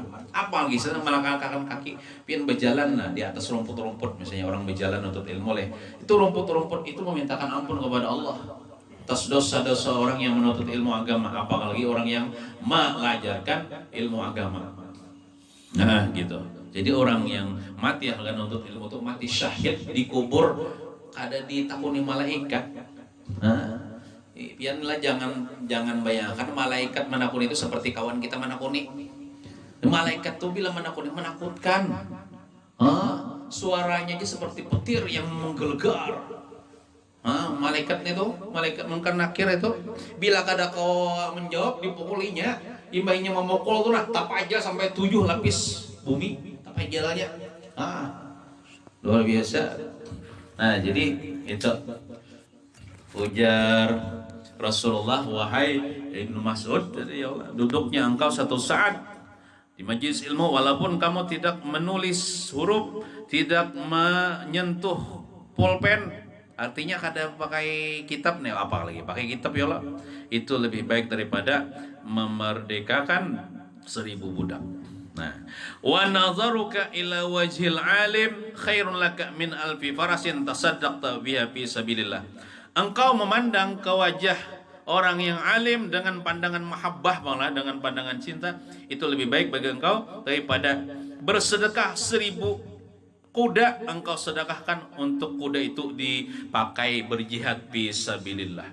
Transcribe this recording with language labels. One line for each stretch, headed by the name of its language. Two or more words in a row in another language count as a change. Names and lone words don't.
Indonesian: Apalagi sedang melangkahkan kaki, pian berjalan di atas rumput-rumput, misalnya orang berjalan untuk ilmu itu rumput-rumput itu memintakan ampun kepada Allah atas dosa-dosa orang yang menuntut ilmu agama, apalagi orang yang mengajarkan ilmu agama. Nah gitu. Jadi orang yang mati akan menuntut ilmu itu mati syahid, dikubur ada ditakuni malaikat. Pianlah jangan bayangkan malaikat menakuni itu seperti kawan kita menakuni. Malaikat tuh bila menakuni menakutkan. Suaranya aja seperti petir yang menggelegar. Malaikat itu, malaikat munkar nakir itu, bila kada kau menjawab dipukulinya, imbainya memukul tuh tap aja sampai 7 lapis bumi, tap aja jalannya. Luar biasa. Nah jadi itu ujar Rasulullah, wahai Ibnu Mas'ud, ya Allah, duduknya engkau satu saat di majelis ilmu walaupun kamu tidak menulis huruf, tidak menyentuh pulpen, artinya kada pakai kitab nih, apalagi pakai kitab ya Allah, itu lebih baik daripada memerdekakan 1000 budak. Nah,
Arabic: ونظرك إلى وجه العالم خير لك من ألف فرس تصدقت بها في سبيل الله.
Indonesian: Engkau memandang ke wajah orang yang alim dengan pandangan mahabbah, malah dengan pandangan cinta, itu lebih baik bagi engkau daripada bersedekah 1000 kuda engkau sedekahkan untuk kuda itu dipakai berjihad
Arabic: في سبيل الله.